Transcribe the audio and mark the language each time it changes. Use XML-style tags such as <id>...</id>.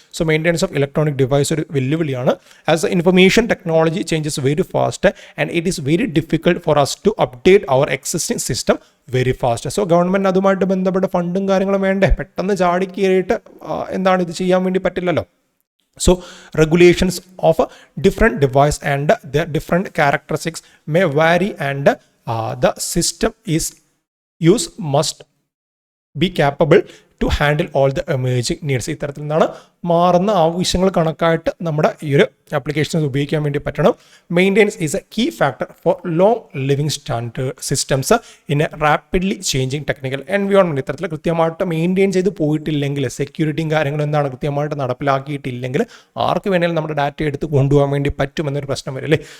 <en>so maintenance of electronic device</en> <ml>ഒരു വെല്ലുവിളിയാണ്.</ml> <en>As a information technology changes very fast and it is very difficult for us to update our existing system very fast.</en> <ml>So government അതുമായിട്ട് ബന്ധപ്പെട്ട ഫണ്ടും കാര്യങ്ങളും വേണ്ടേ. പെട്ടെന്ന് ചാടി കയറിയിട്ട് എന്താണ് ഇത് ചെയ്യാൻ വേണ്ടി പറ്റില്ലല്ലോ.</ml> <en>So regulations of a different device and their different characteristics may vary and the system is used must be capable to handle all the emerging needs.</en> <ml>ഇത്തരത്തിൽ നിന്നാണ് മാറുന്ന ആവശ്യങ്ങൾ കണക്കായിട്ട് നമ്മുടെ ഈ ഒരു ആപ്ലിക്കേഷൻസ് ഉപയോഗിക്കാൻ വേണ്ടി പറ്റണം.</ml> <en>Maintenance is a key factor for long living standard systems in a rapidly changing technical environment.</en> <ml>ഇത്തരത്തിൽ കൃത്യമായിട്ട് മെയിൻറ്റെയിൻ ചെയ്ത് പോയിട്ടില്ലെങ്കിൽ, സെക്യൂരിറ്റിയും കാര്യങ്ങളും എന്താണ് കൃത്യമായിട്ട് നടപ്പിലാക്കിയിട്ടില്ലെങ്കിൽ ആർക്ക് വേണമെങ്കിലും നമ്മുടെ ഡാറ്റ എടുത്ത് കൊണ്ടുപോകാൻ വേണ്ടി പറ്റുമെന്നൊരു പ്രശ്നം വരും അല്ലേ.</ml>